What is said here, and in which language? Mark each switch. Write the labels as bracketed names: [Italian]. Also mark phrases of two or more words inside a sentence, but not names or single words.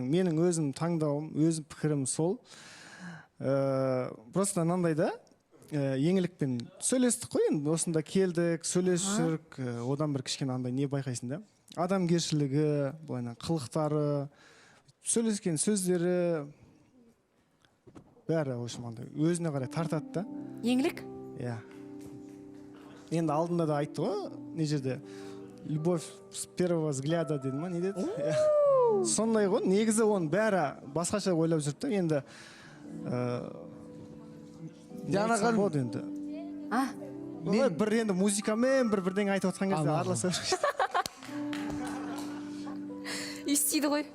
[Kazakh] Менің өзім таңдауым, өзім пікірім сол. Просто мынандай да еңлікпен сөйлестік қой, енді осында келдік, сөйлесіп жүрік, одан бір кішкене андай не байқайсың да? Адамгершілігі, былайынан қылықтары, сөйлескен сөздері бәрі андай өзіне қарай тартады да. Еңлік? Иә. Енді алдында да айтты ғой, не жерде [Russian] любовь с первого взгляда [Kazakh] деді ма, не деді? Сондай ғой, негізі оның бәрі басқаша ойлап жүріп та, енді Диана ханым бір енді музыкамен бірдеңе айтып отқан кезде араласа Естиді ғой.